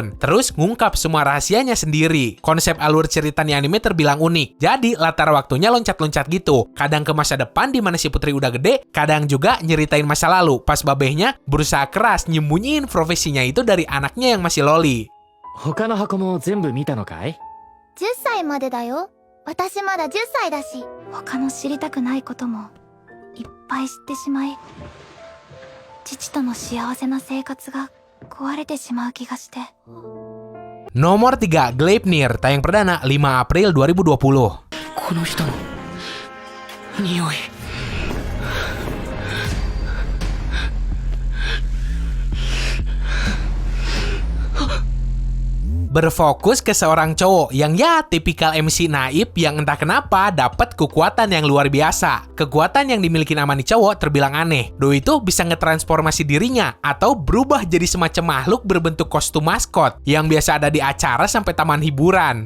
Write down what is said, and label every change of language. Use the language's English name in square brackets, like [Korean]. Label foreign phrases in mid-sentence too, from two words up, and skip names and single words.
[Indonesian] Terus ngungkap semua rahasianya sendiri. Konsep alur cerita di anime terbilang unik. Jadi latar waktunya loncat-loncat gitu. Kadang ke masa depan di mana si putri udah gede, kadang juga nyeritain masa lalu pas babehnya berusaha keras nyembunyiin profesinya itu dari anaknya yang masih loli. [Japanese] 他の箱も全部見たのかい？ 10歳までだよ。私まだ10歳だし。他の知りたくないこともいっぱい知ってしまい、父との幸せな生活が壊れてしまう気がして。 [Indonesian] Nomor 3, Gleipnir, tayang perdana 5 April 2020. [Japanese] この人の匂い。 [Indonesian] Berfokus ke seorang cowok yang ya tipikal MC naif yang entah kenapa dapat kekuatan yang luar biasa. Kekuatan yang dimiliki nama nih cowok terbilang aneh. Doi itu bisa ngetransformasi dirinya atau berubah jadi semacam makhluk berbentuk kostum maskot yang biasa ada di acara sampai taman hiburan.